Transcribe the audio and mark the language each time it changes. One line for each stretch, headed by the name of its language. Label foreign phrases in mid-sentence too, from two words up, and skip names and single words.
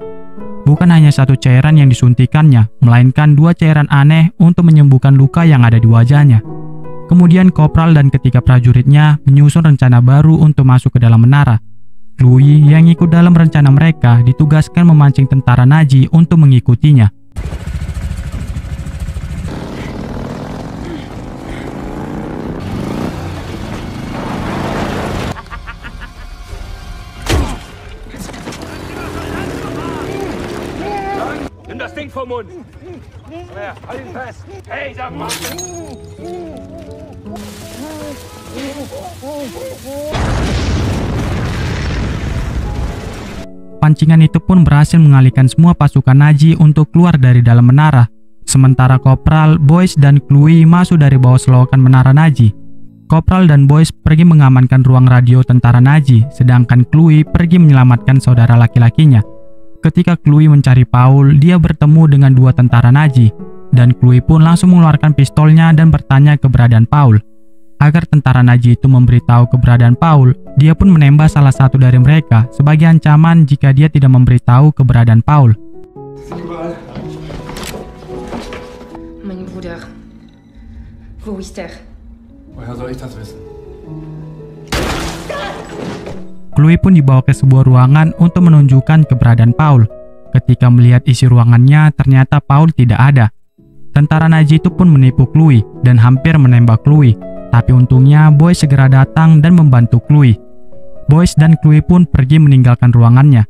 Indonesian: Bukan hanya satu cairan yang disuntikannya, melainkan dua cairan aneh untuk menyembuhkan luka yang ada di wajahnya. Kemudian Kopral dan ketiga prajuritnya menyusun rencana baru untuk masuk ke dalam menara. Chloe yang ikut dalam rencana mereka ditugaskan memancing tentara Nazi untuk mengikutinya.
German: Nimm das Ding vom Mund! Komm her, halt ihn fest! Hey, sag mal!
Indonesian: Pancingan itu pun berhasil mengalihkan semua pasukan Nazi untuk keluar dari dalam menara. Sementara Kopral, Boyce, dan Chloe masuk dari bawah selokan menara Nazi. Kopral dan Boyce pergi mengamankan ruang radio tentara Nazi, sedangkan Chloe pergi menyelamatkan saudara laki-lakinya. Ketika Chloe mencari Paul, dia bertemu dengan dua tentara Nazi, dan Chloe pun langsung mengeluarkan pistolnya dan bertanya keberadaan Paul. Agar tentara Nazi itu memberitahu keberadaan Paul, dia pun menembak salah satu dari mereka sebagai ancaman jika dia tidak memberitahu keberadaan Paul.
German: Mein Bruder. Wo ist er? Woher soll ich das wissen?
Indonesian: Chloe pun dibawa ke sebuah ruangan untuk menunjukkan keberadaan Paul. Ketika melihat isi ruangannya, ternyata Paul tidak ada. Tentara Nazi itu pun menipu Chloe dan hampir menembak Chloe. Tapi untungnya Boyce segera datang dan membantu Chloe. Boyce dan Chloe pun pergi meninggalkan ruangannya.